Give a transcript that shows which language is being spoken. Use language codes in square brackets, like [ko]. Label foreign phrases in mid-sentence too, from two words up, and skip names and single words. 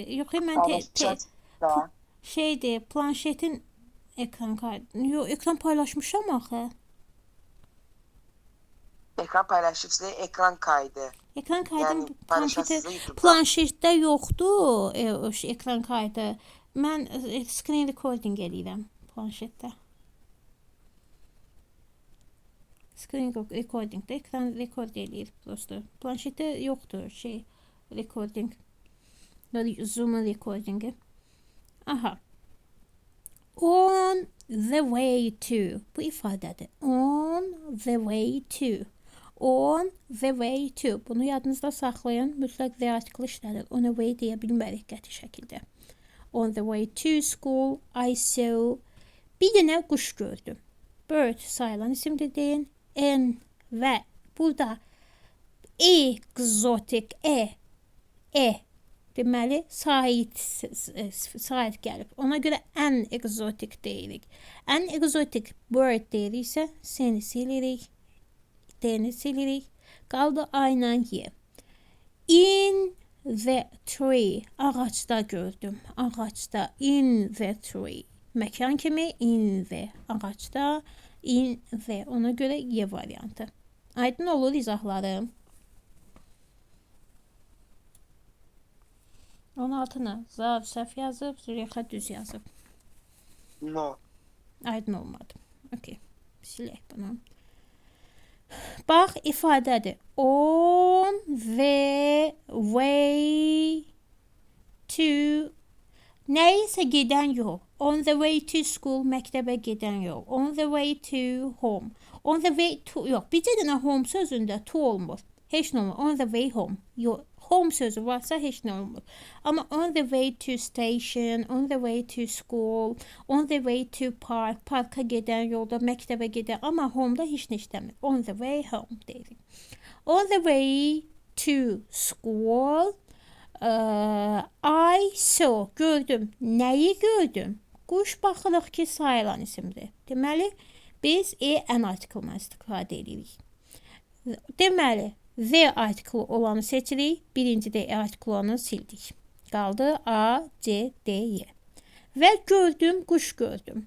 [az] Yox, mən şeydir, planşetin [tr] ekran kaydı. [az] Yox, ekran paylaşmışam axı. Ekran paylaşırsınız, [tr] ekran kaydı. Ekran kaydım [az] Yəni, planşetdə yoxdur [tr] ekran kaydı. [az] Mən [en] screen recording [az] edirəm planşetdə. [en] Screen recordingdə [az] ekran rekord edir prosto. Planşetdə yoxdur recording. Zoom recordingi. [en] Aha. On the way to. [az] Bu ifadədir. [en] On the way to. On the way to. [az] Bunu yadınızda saxlayın. Mütləq [en] the article [az] işlədir. On the way deyə bilmərik qəti şəkildə. [en] On the way to school, I saw. [az] Bir dənə quş gördüm. Bird sayılan isimdir deyin. Və burada exotic deməli sait gəlib. Ona görə [en] an exotic [az] deyirik. [en] An exotic bird [az] deyiriksə seni silirik, D-ni silirik. Qaldı A ilə Y. [en] In the tree. [az] Ağacda gördüm. Ağacda. [en] In the tree. Məkan kimi in the. Ağacda. In the. [az] Ona görə Y variantı. Aydın olur izahlarım. 16-nı Zav səhv yazıb, Züleyxa düz yazıb. No. Aydın olmadı. Okay. Silək bunu. Bax, ifadədir. [en] On the way to. [az] Nəyisə gedən yol. [en] On the way to school, [az] məktəbə gedən yol. [en] On the way to home. On the way to, [az] yox, bircə dənə home sözündə to olmur. Heç nə olmur. [en] On the way home. [az] Yox, home sözü varsa heç nə olmur. [en] Amma on the way to station, on the way to school, on the way to park, [az] parka gedən yolda, məktəbə gedən, amma home-da heç nə işləmir. [en] On the way home deyirik. On the way to school, I saw, [az] gördüm. Nəyi gördüm? Quş baxırıq ki, sayılan isimdir. Deməli, biz [en] an article-dan [az] istifadə edirik. Deməli, [en] the article [az] olanı seçirik, birinci D article olanı sildik. Qaldı A, C, D, Y. Və gördüm, quş gördüm.